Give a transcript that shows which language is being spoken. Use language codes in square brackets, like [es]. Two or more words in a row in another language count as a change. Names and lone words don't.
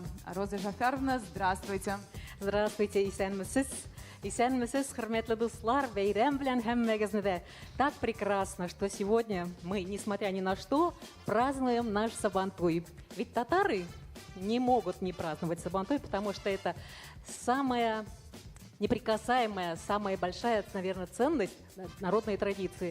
[ru] Роза Жафаровна, здравствуйте. Здравствуйте, [tt] исәнмесез. Исәнмесез, хөрмәтле дуслар, бәйрәм белән һәммәгезне дә. [ru] Так прекрасно, что сегодня мы, несмотря ни на что, празднуем наш Сабантуй. Ведь татары не могут не праздновать Сабантуй, потому что это самая неприкасаемая, самая большая, наверное, ценность народной традиции.